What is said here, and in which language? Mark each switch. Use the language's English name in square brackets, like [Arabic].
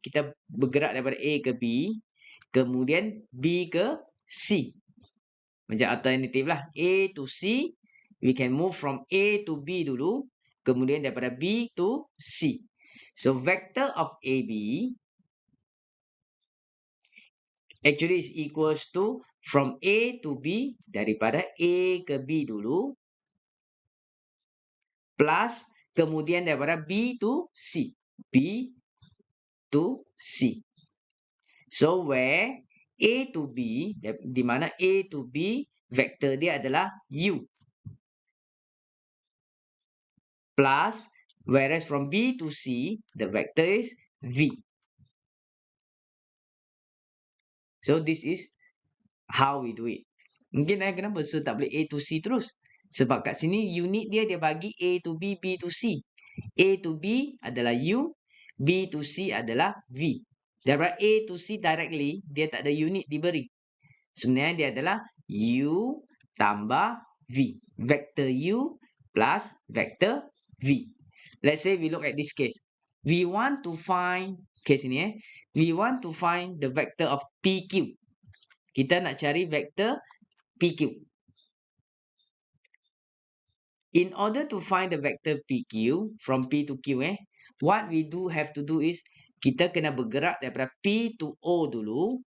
[Malay] Kita bergerak daripada A ke B. Kemudian B ke C. Macam alternatif lah. [English] A to C, we can move from A to B dulu. [Malay] Kemudian daripada B to C. [English] So vector of AB actually is equals to from A to B, [Malay] daripada A ke B dulu, [English] plus [Malay] kemudian daripada [English] B to C. B to C. So where [Malay] A to B, di mana A to B, vektor dia adalah U. [English] Plus, whereas from B to C, the vector is V. So, this is how we do it. [Malay] Mungkin kenapa so tak boleh A to C terus? Sebab kat sini unit dia bagi A to B, B to C. A to B adalah U, B to C adalah V. Daripada A to C directly, dia tak ada unit diberi. Sebenarnya dia adalah U tambah V. [English] Vector U plus vector V. Let's say we look at this case. We want to find, [Malay] case ini [English] we want to find the vector of PQ. [Malay] Kita nak cari vector PQ. [English] In order to find the vector PQ from P to Q, what we do have to do is [Malay] kita kena bergerak daripada P to O dulu.